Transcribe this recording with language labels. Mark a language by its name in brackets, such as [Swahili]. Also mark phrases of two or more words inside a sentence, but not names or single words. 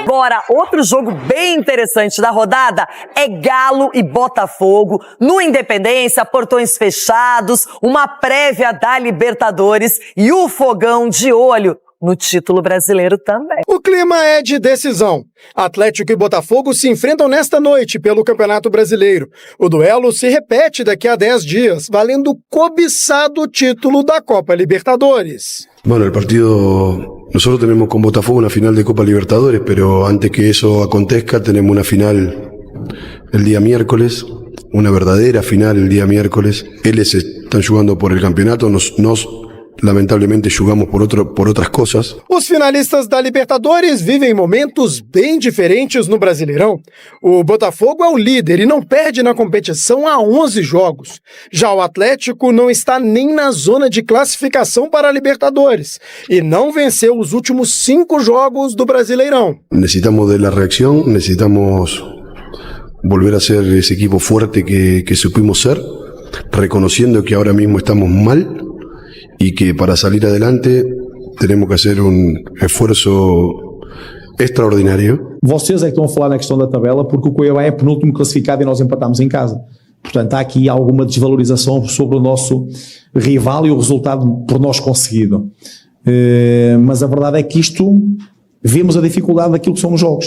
[Portuguese] Agora, outro jogo bem interessante da rodada é Galo e Botafogo, no Independência, portões fechados, uma prévia da Libertadores e o fogão de olho no título brasileiro também. O clima é de decisão. Atlético e Botafogo se enfrentam nesta noite pelo Campeonato Brasileiro. O duelo se repete daqui a 10 dias, valendo o cobiçado título da Copa Libertadores. [Spanish] Bueno, el partido, nosotros tenemos con Botafogo una final de Copa Libertadores, pero antes que eso acontezca tenemos una final el día miércoles, una verdadera final el día miércoles. Ellos están jugando por el campeonato, [Portuguese] nos lamentavelmente jogamos por outras coisas. Os finalistas da Libertadores vivem momentos bem diferentes no Brasileirão. O Botafogo é o líder e não perde na competição há 11 jogos. Já o Atlético não está nem na zona de classificação para a Libertadores e não venceu os últimos 5 jogos do Brasileirão. [Spanish] Necesitamos de la reacción, necesitamos volver a ser ese equipo fuerte que supimos ser, reconociendo que ahora mismo estamos mal y que para salir adelante tenemos que hacer un esfuerzo extraordinário. [Portuguese] Vocês é que estão a falar na questão da tabela porque o Cuiabá é penúltimo classificado e nós empatamos em casa. Portanto, há aqui alguma desvalorização sobre o nosso rival e o resultado por nós conseguido. Mas a verdade é que vemos a dificuldade daquilo que são os jogos.